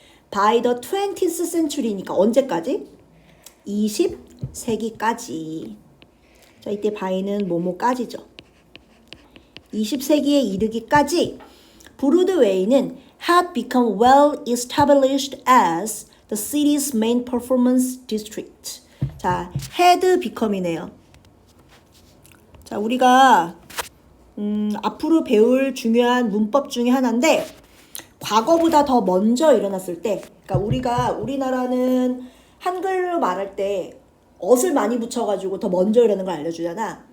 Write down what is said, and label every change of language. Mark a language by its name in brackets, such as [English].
[English] By the 20th century [Korean] 니까 언제까지? 20세기까지. 자, 이때 by는 뭐뭐까지죠. 20세기에 이르기까지 브로드웨이는 [English] had become well established as the city's main performance district. [Korean] 자, [English] had become [Korean] 이네요. 자, 우리가 앞으로 배울 중요한 문법 중에 하나인데 과거보다 더 먼저 일어났을 때, 그러니까 우리나라는 한글로 말할 때 엇을 많이 붙여가지고 더 먼저 일어나는 걸 알려주잖아.